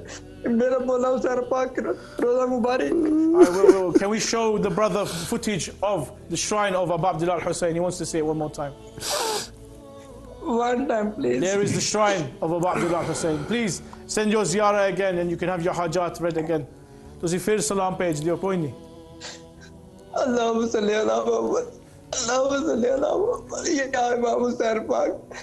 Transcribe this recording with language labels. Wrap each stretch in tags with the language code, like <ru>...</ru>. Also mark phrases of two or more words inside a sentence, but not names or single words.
<ur>میرا مولا حسین پاک روضہ مبارک.</ur> <en>I will. Can we show the brother footage of the shrine of Aba Abdillah Hussein? He wants to say it one more time. One time, please. There is the shrine of Aba Abdillah Hussein. Please send your ziyarah again and you can have your hajat read again.</en> <pa>ਤੁਸੀਂ ਫਿਰ ਸਲਾਮ ਭੇਜ ਦਿਓ ਕੋਈ ਨਹੀਂ</pa> <ar>اللهم صل على محمد. اللهم صل على محمد. Ya Imam Hussein Pak.</ar>